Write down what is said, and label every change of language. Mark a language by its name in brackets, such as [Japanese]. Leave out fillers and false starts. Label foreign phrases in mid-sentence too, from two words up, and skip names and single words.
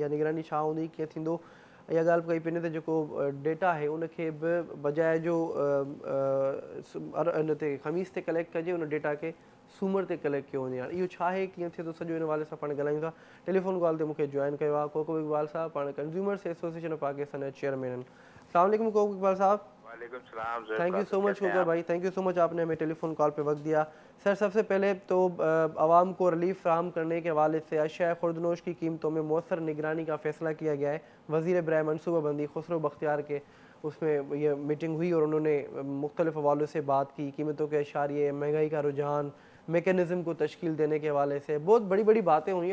[Sindhi] इहा निगरानी छा हूंदी, कीअं थींदो, इहा ॻाल्हि पई पिने त जेको डेटा आहे उनखे बि बजाए जो इन ते ख़मीस ते कलेक्ट कजे, उन डेटा खे सूमर ते कलेक्ट कयो वञे। इहो छा आहे, कीअं थिए थो, सॼो इन हवाले सां पाण ॻाल्हायूं था। [English] telephone call [Sindhi] ते मूंखे जॉइन कयो आहे कोको इकबाल साहब, पाण कंज्यूमर्स एसोसिएशन ऑफ पाकिस्तान जा चेयरमैन आहिनि। अस्सलाम वालेकुम कोको इकबाल साहब। वालेकुम सलाम। [English] thank you so much [Urdu] कोको भाई, [English] thank you so much, [Urdu] آپ نے ہمیں [English] telephone call [Urdu] پے وقت دیا. سر، سب سے پہلے تو عوام کو ریلیف فراہم کرنے کے حوالے سے اشیاء خوردونوش کی قیمتوں میں مؤثر نگرانی کا فیصلہ کیا گیا ہے. وزیر برائے منصوبہ بندی خسرو بختیار کے اس میں یہ میٹنگ ہوئی اور انہوں نے مختلف حوالوں سے بات کی، قیمتوں کے اشاریے، مہنگائی کا رجحان، میکنزم کو تشکیل دینے کے حوالے سے بہت بڑی بڑی باتیں ہوئی ہیں.